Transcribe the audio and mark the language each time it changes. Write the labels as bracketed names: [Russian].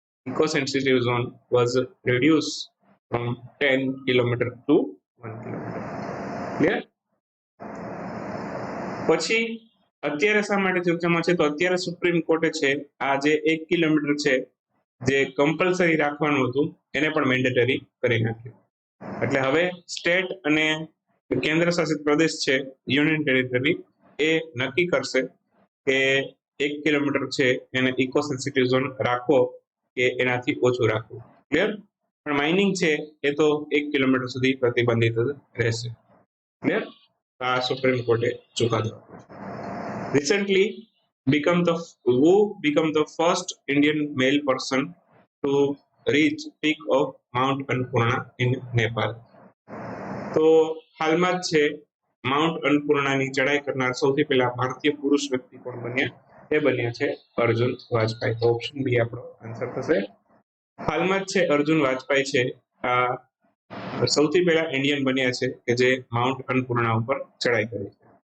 [English] eco-sensitive zone was reduced from 10 kilometer to 1 kilometer. Clear? [Gujarati] પછી અત્યારે શા માટે ચર્ચામાં છે? તો અત્યારે સુપ્રીમ કોર્ટે છે આ જે 1 કિલોમીટર છે જે કમ્પલસરી રાખવાનું હતું એને પણ મેન્ડેટરી કરી નાખ્યું. એટલે હવે સ્ટેટ અને કેન્દ્ર શાસિત પ્રદેશ છે, યુનિયન ટેરિટરી, એ નક્કી કરશે કે 1 કિલોમીટર છે એને ઇકો સેન્સિટિવ ઝોન રાખવો કે એનાથી ઓછું રાખવું. ક્લિયર? પણ માઇનિંગ છે એ તો 1 કિલોમીટર સુધી પ્રતિબંધિત રહેશે. ક્લિયર? આ સુપ્રીમ કોર્ટે ચુકાદો આપ્યો. [English] Recently who become the first Indian male person to reach peak of Mount Annapurna in Nepal. [Gujarati] તો હાલમાં જ છે માઉન્ટ અન્નપૂર્ણાની ચડાઈ કરનાર સૌથી પહેલા ભારતીય પુરુષ વ્યક્તિ કોણ બન્યા? એ બન્યા છે અર્જુન વાજપેયી. તો ઓપ્શન બી આપણો આન્સર થશે. હાલમાં જ છે અર્જુન વાજપેયી છે આ સૌથી પહેલા ઇન્ડિયન બન્યા છે કે જે માઉન્ટ અન્નપૂર્ણા ઉપર ચડાઈ કરી છે.